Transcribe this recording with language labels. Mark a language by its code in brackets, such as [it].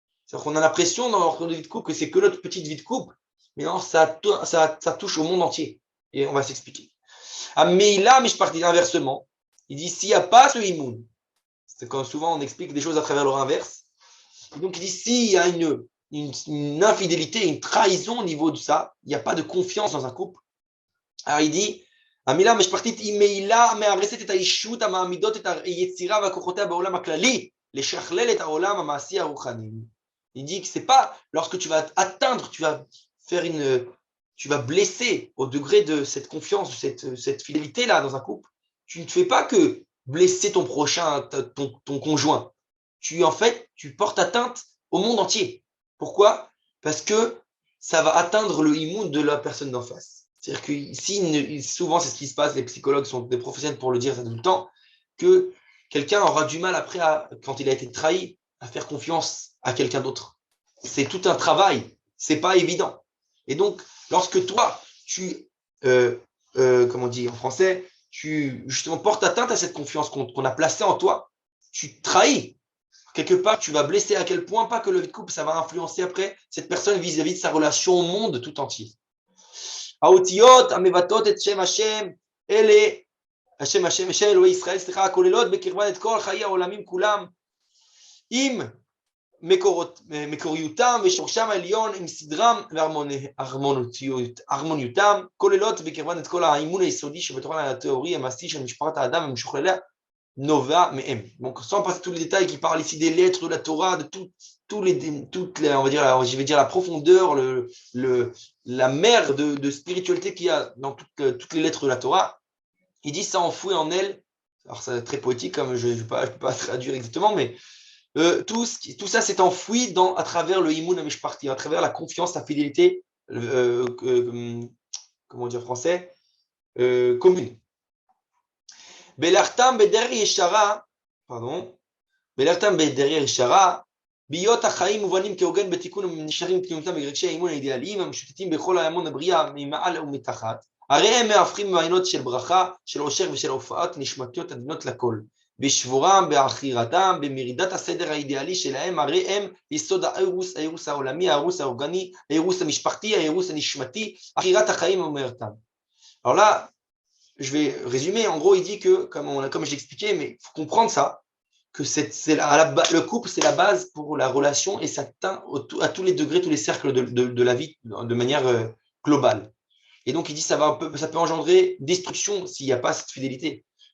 [fr] C'est-à-dire qu'on a l'impression dans notre vie de couple que c'est que notre petite vie de couple, mais non, ça touche au monde entier. Et on va s'expliquer. Ah, mais là, mais je partis inversement. Il dit s'il n'y a pas ce imoun, c'est quand souvent on explique des choses à travers leur inverse. Et donc il dit s'il y a une infidélité, une trahison au niveau de ça, il n'y a pas de confiance dans un couple. Alors il dit [he] המילה המשפחתית היא מעילה מארסת את האישות המעמידות את היצירה והכוחותיה בעולם הכללי, לשכלל את העולם המעשי הרוחני. [fr] Il dit que c'est pas lorsque tu vas atteindre, tu vas blesser au degré de cette confiance, de cette fidélité-là dans un couple. Tu ne fais pas que blesser ton prochain, ton conjoint. En fait, tu portes atteinte au monde entier. Pourquoi? Parce que ça va atteindre le imoun de la personne d'en face. C'est-à-dire que ici, souvent, c'est ce qui se passe, les psychologues sont des professionnels pour le dire ça tout le temps, que quelqu'un aura du mal après, quand il a été trahi, à faire confiance à quelqu'un d'autre. C'est tout un travail, c'est pas évident. Et donc, lorsque toi, comment on dit en français, tu justement portes atteinte à cette confiance qu'on a placée en toi, tu trahis. Quelque part, tu vas blesser à quel point, pas que le vie de couple, ça va influencer après cette personne vis-à-vis de sa relation au monde tout entier. [he] האותיות המבטאות את שם השם, אלה, השם אלוהי ישראל, סליחה, כוללות בקרבן את כל חיי העולמים כולם, עם מקוריותם ושורשם העליון, עם סדרם והרמוניותם, כוללות בקרבן את כל האימון היסודי שבתוכן התיאורי המעשי של משפחת האדם ומשוכלליה, Nova Mehem. [fr] Donc, sans passer tous les détails qui parlent ici des lettres de la Torah, de on va dire, je vais dire la profondeur, la mer de spiritualité qu'il y a dans toutes les lettres de la Torah, il dit ça enfouit en elle. Alors, c'est très poétique, comme je ne peux pas traduire exactement, mais tout ça s'est enfoui à travers le [he] Imoun Amishparti, [fr] à travers la confiance, la fidélité, comment dire en français, commune. [he] בלכתם בדרך ישרה, בלכתם בדרך ישרה, בהיות החיים מובנים כהוגן בתיקון ונשארים פנימותם ברגשי האימון האידיאליים המשוטטים בכל ההמון הבריאה ממעל ומתחת, הרי הם מהפכים מעיינות של ברכה, של עושר ושל הופעות נשמתיות עדינות לכל, בשבורם, בעכירתם, במרידת הסדר האידיאלי שלהם, הרי הם יסוד האירוס העולמי, האירוס האורגני, האירוס המשפחתי, האירוס הנשמתי, עכירת החיים ומרתם. [fr] Alors là, je vais résumer. En gros, il dit que, comme je l'expliquais, mais il faut comprendre ça, que le couple, c'est la base pour la relation et ça atteint à tous les degrés, tous les cercles de la vie de manière globale. Et donc, il dit ça peut engendrer destruction s'il n'y a pas cette fidélité.